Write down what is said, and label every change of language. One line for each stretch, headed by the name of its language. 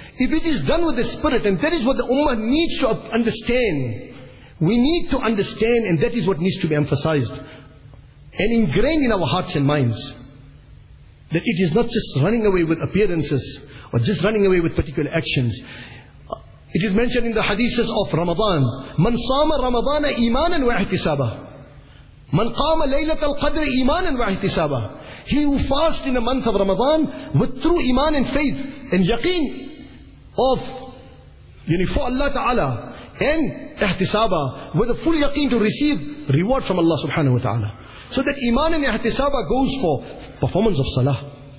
English: If it is done with the spirit, and that is what the Ummah needs to understand, we need to understand, and that is what needs to be emphasized and ingrained in our hearts and minds, that it is not just running away with appearances or just running away with particular actions. It is mentioned in the hadiths of Ramadan,
Arabic: مَنْ صَامَ رَمَضَانَ إِيمَانًا وَاحْتِسَابًا مَنْ قَامَ لَيْلَةَ الْقَدْرِ إِيمَانًا وَاحْتِسَابًا.
English: He who fasts in the month of Ramadan with true iman and faith and yaqeen of, you know, for Allah Ta'ala, and ihtisaba, with a full yaqeen to receive reward from Allah Subhanahu Wa Ta'ala. So that iman and ihtisaba goes for performance of salah.